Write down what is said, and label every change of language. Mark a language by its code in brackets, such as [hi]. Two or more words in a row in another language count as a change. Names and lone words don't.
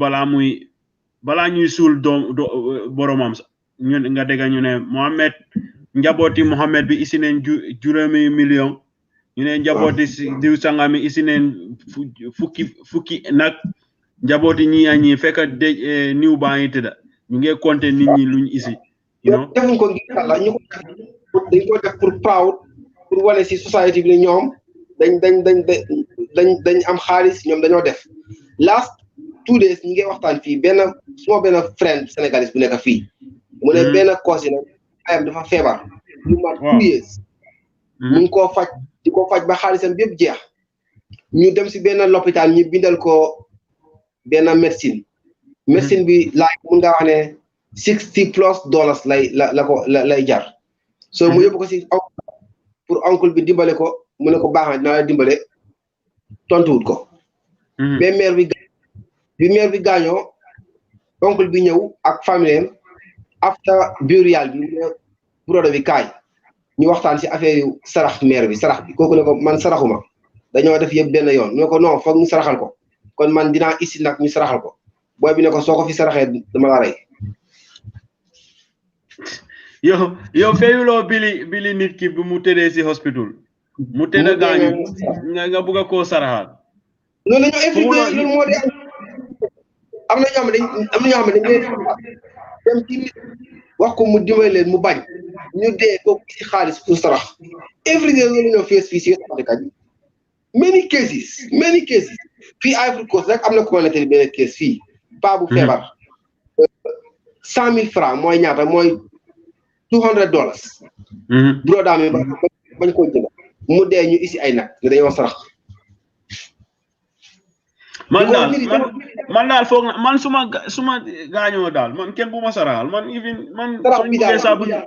[wo] balaa ñuy suul boromam sax ñun nga dégg ñu ne Mohamed njabooti Mohamed bi isi neen juróomi million ñu ne njabooti diw sangami isi neen fukki nag njabooti ñi fekk dëj niw baa ngi tëdda ñu ngi compter nit ñi luñ isi defuñ ko ngir Yàlla ñu ko dañ ko def pour proud pour wane si société bi ne ñoom dañ am xaalis ñoom dañoo def [en] last 2 days [wo] ñu ngi waxtaan fii suma benn friend sénégalais bu nekk fii mu ne benn cousin ayam dafa feebar lu mat 2 years mu ngi koo faj di ko faj ba xaalisam bépp jeex ñu dem si benn lopitaan ñu bindal ko benn médecine bi laaj mun nga wax ne $60+ lay jar so mu yóbbu ko si [fr] pour oncle [wo] bi dimbale ko mu ne ko baax na dinaa la dimbale tontuwut ko [fr] mais mère [wo] bi gaañoo oncle bi ñëw ak famille [en] after burial [wo] bi mu brodo bi kaay ñu waxtaan si affaire yu sarax mère bi kooku ne ko man saraxuma dañoo def yëpp benn yoon mu ne ko non foog ñu saraxal ko kon man dinaa isi nag ñu saraxal ko booy bi ne ko soo ko fi saraxee dama la rey yow feyuloo bili nit ki bu mu tëddee si hospital mu tëdd gaañu nga bëgg koo saraxal loolu la ñu infiltré loolu moo di am na ñoo xam ne dañ dem ci nit wax ko mu dimbali leen mu bañ ñu dee ko ci xaalis pour sarax everyday loolu ñoo fees fii si Afrique bi [en] many cases [wo] fii Ivory Coast rek am na ko nettali benn case fii paa bu feebar $100,000 mooy ñaata mooy $200 broda mi bañ ko jënd mu dee ñu isi ay nag ne dañoo sarax man daal foog na man suma gaañoo daal man kenn bu ma saraxal man soñ buggee saa bu